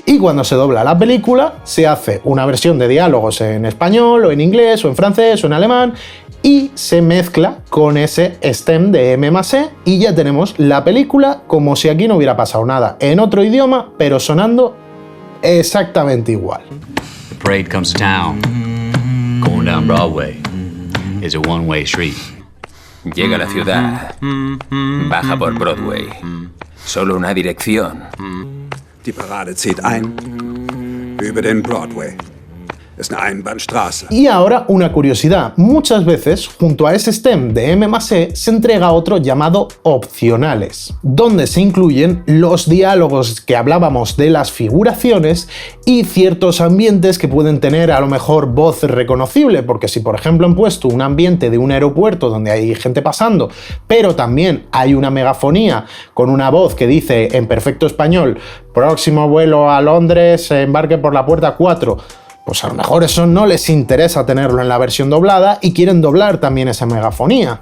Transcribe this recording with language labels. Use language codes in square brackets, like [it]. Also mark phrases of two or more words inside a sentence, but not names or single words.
[es] Y cuando se dobla la película, se hace una versión de diálogos en español, o en inglés, o en francés, o en alemán, y se mezcla con ese stem de M+E y ya tenemos la película como si aquí no hubiera pasado nada, en otro idioma, pero sonando exactamente igual. [en] The parade comes to town. Going down Broadway is a one-way street. [es] Llega a la ciudad, baja por Broadway. Solo una dirección. [de] Die Parade zieht ein über den Broadway. Es eine Einbahnstraße. [es] Y ahora una curiosidad. Muchas veces, junto a ese stem de M+E, se entrega otro llamado opcionales, donde se incluyen los diálogos que hablábamos de las figuraciones y ciertos ambientes que pueden tener a lo mejor voz reconocible, porque si por ejemplo han puesto un ambiente de un aeropuerto donde hay gente pasando, pero también hay una megafonía con una voz que dice en perfecto español: próximo vuelo a Londres, embarque por la puerta 4, pues a lo mejor eso no les interesa tenerlo en la versión doblada y quieren doblar también esa megafonía.